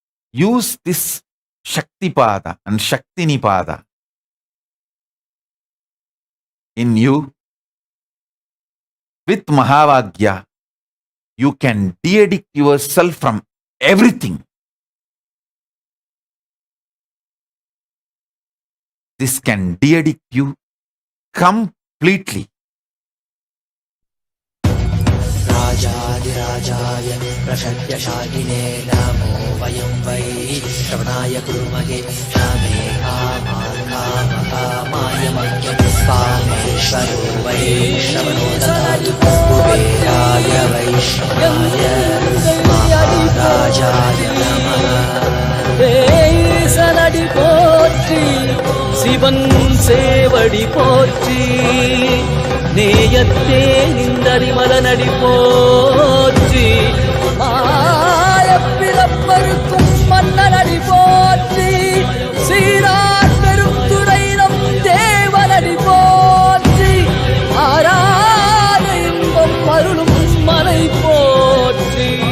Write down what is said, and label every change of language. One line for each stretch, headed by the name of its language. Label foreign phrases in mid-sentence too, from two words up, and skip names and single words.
English: use this Shaktipada and Shaktinipada in you, with Mahavagya, you can de-addict yourself from everything. This can de-addict you completely.
Sanskrit: राजाधिराजाय प्रषद्यशालिने नमो वयं वै श्रवणाय कुर्महे कामे कामाय कामेश्वरो वै श्रवणो ददातु कुबेराय वैष्णवाय महाराजाय नमः
Tamil: சலடி போற்றி சிவன் சேவடி போற்றி நேயத்தே நின்றறிமலனடி போற்றி மாயப்பிறப்பருக்கும் மன்னனடி போற்றி சீரார் பெருந்துரை நம் தேவனடி போற்றி ஆராத இன்பம் அருளும் மலை போற்றி